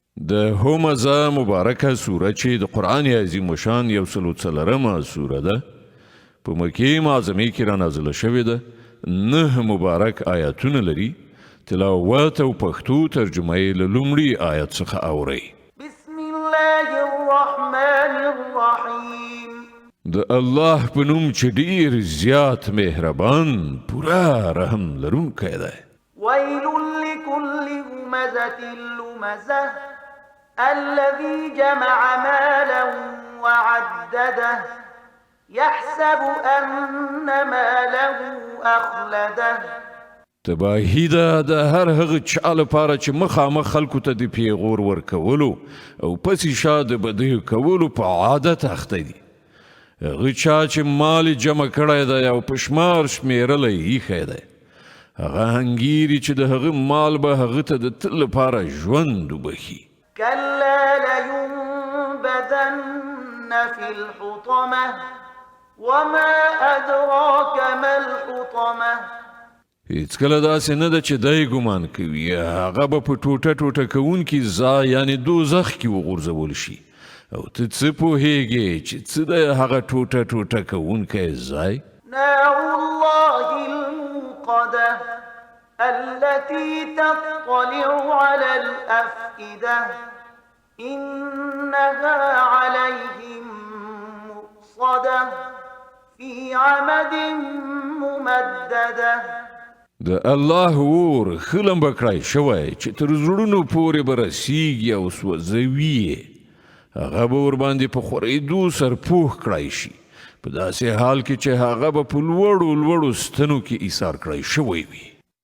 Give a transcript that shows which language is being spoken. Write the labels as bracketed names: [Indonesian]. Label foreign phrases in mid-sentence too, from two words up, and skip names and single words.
[Pashto] د همزه مبارکه سوره چې د قرآن عظیم شان 140 سوره ده په مکې معظمې کې را نازله شوې ده 9 مبارک آیاتونه لري تلاوت او پښتو ترجمه یې له لومړي آیت څخه اورئ [Arabic] بسم الله الرحمن الرحیم [Pashto] د الله په نوم چې ډیر زیات مهربان پورا رحم لرونکی دی [Arabic] ويل لكل همزة لمزة الذي جمع مالا وعدده يحسب أن ماله أخلده [Pashto] تباهی ده د هر هغه چا لپاره چې مخامخ خلکو ته د پیغور ورکولو او پسې شا د بدیو کولو په عادت اخته دي هغه چا چې مال جمع کړی دی او په شمار شمیرلی ایښی دی هغه هنګیري چې د هغه مال به هغه ته د تل لپاره ژوند وبخي [Arabic] كلا لينبذن في الحطمة وما أدراك ما الحطمة [Pashto] هیڅکله داسې نه ده چې دی ګمان کوي هغه به په ټوټه ټوټه کوونکي ځای یعنې دوزخ کې وغورځول شي او ته څه پوهیږې چې څه دی هغه ټوټه ټوټه کوونکی ځای [Arabic] نار الله الموقدة التي تطلع على الأفئدة إنها عليهم مؤصدة في عمد ممددة [Pashto] د الله اور خلم بکړای شوی چې تر زړونو پورې به رسیږي او سوځوي هغه به ورباندې په خورېدو سرپوښ کړای شي په داسې حال کې چې هغه به په لوړو لوړو ستنو کې ایثار کړی شوی وي